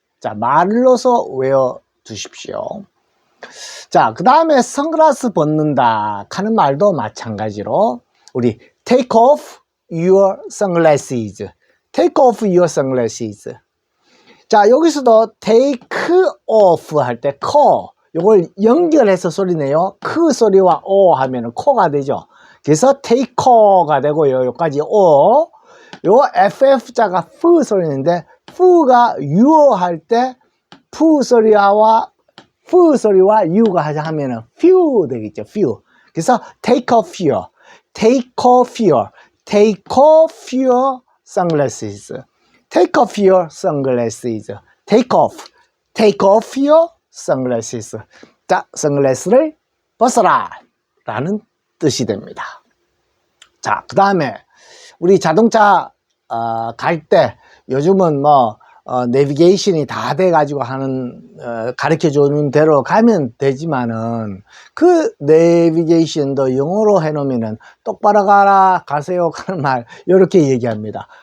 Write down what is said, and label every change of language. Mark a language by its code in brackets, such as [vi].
[ko] 자, 말을 넣어서 외워 두십시오. 자, 그 다음에 선글라스 벗는다 하는 말도 마찬가지로 우리 [en] take off your sunglasses. take off your sunglasses. [ko] 자, 여기서도 take off 할 때 코 요걸 연결해서 소리 내요. 크 소리와 오 하면은 코가 되죠. 그래서 take co가 되고 여기까지 오. 요 FF자가 푸 소리인데 푸가 유어 할 때 푸 소리와 푸 소리와 유가 하면은 few 되겠죠. [en] few. [ko] 그래서 [en] take off your, take off your, take off your sunglasses. take off your sunglasses. take off your sunglasses. [ko] 자, 선글라스를 벗어라 라는 뜻이 됩니다. 자, 그 다음에 우리 자동차 갈 때 요즘은 뭐 내비게이션이 다 돼 가지고 하는 가르쳐 주는 대로 가면 되지만은 그 내비게이션도 영어로 해 놓으면은 똑바로 가라 가세요 하는 말 이렇게 얘기합니다.